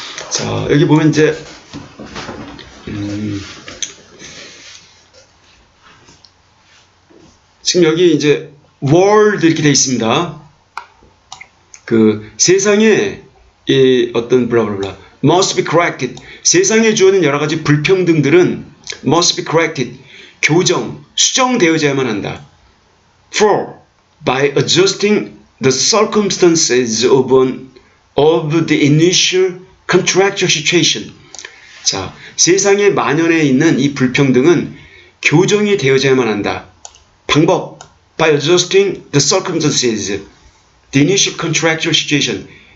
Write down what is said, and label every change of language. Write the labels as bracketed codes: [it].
[ko] 자, 여기 보면 이제 지금 여기 이제 world 이렇게 되어 있습니다. 그 세상에 이 어떤 블라블라 [en] must be corrected. [ko] 세상에 주어진 여러 가지 불평등들은 [en] must be corrected. [ko] 수정되어야만 한다. [en] For by adjusting the circumstances of the initial contractual situation. [ko] 자, 세상에 만연해 있는 이 불평등은 교정이 되어야만 한다. 방법 [en] by adjusting the circumstances, the initial contractual situation.